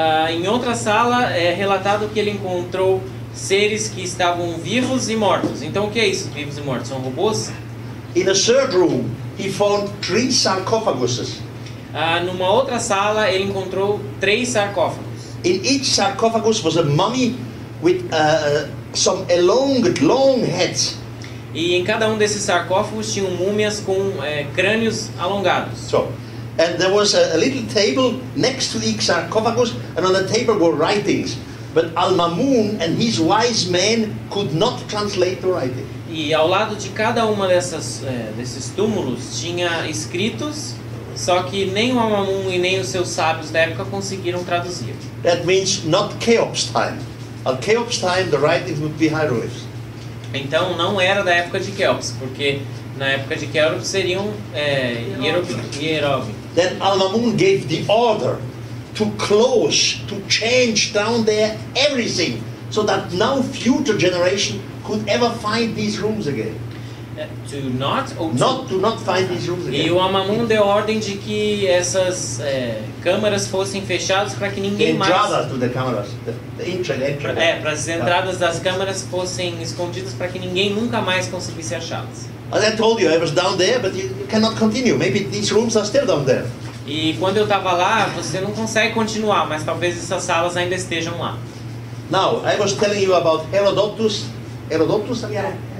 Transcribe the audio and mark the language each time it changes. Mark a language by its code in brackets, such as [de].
[pt] Em outra sala é relatado que ele encontrou seres que estavam vivos e mortos. Então o que é isso, vivos e mortos? São robôs? [en] In a third room he found 3 sarcophaguses. [pt] Numa outra sala ele encontrou 3 sarcófagos. [en] In each sarcophagus was a mummy with some elongated, long heads. [pt] E em cada um desses sarcófagos tinham múmias com crânios alongados. [en] So, and there was a little table next to each sarcophagus, and on the table were writings. But Al-Mamun and his wise men could not translate the writing. [pt] E ao lado de cada uma desses túmulos tinha escritos, só que nem o Al-Mamun e nem os seus sábios da época conseguiram traduzir. [en] That means not Cheops time. At Cheops time the writings would be hieroglyphs. [pt] Então não era da época de Cheops, porque na época de Cheops seriam hieróglifos. [en] Then Al-Mamun gave the order to close, to change down there everything, so that no future generation could ever find these rooms again. To not find these rooms again. [pt] E o Al-Mamun deu ordem de que essas câmaras fossem fechadas para que ninguém mais... [en] to the cameras, the entrance. [pt] Para as entradas das câmaras fossem escondidas para que ninguém nunca mais conseguisse achá-las. [en] As I told you, I was down there, but you cannot continue. Maybe these rooms are still down there. [pt] E quando eu estava lá, você não consegue continuar, mas talvez essas salas ainda estejam lá. [en] Now, I was telling you about Herodotus. Herodotus, okay.